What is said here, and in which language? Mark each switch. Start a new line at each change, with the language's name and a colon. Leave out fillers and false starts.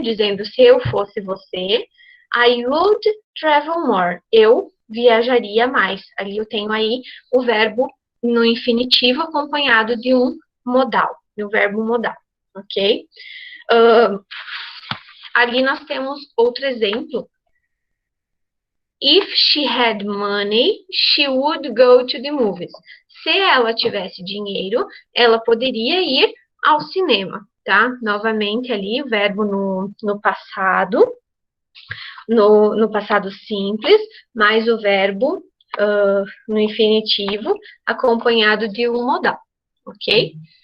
Portuguese: Dizendo se eu fosse você,
English: I would travel more.
Portuguese: Eu viajaria mais. Ali eu tenho aí o verbo no infinitivo acompanhado de um modal, de um verbo modal, ok? Ali nós temos outro exemplo.
English: If she had money, she would go to the movies.
Portuguese: Se ela tivesse dinheiro, ela poderia ir ao cinema, tá? Novamente ali, o verbo no passado, no passado simples, mais o verbo no infinitivo, acompanhado de um modal, ok?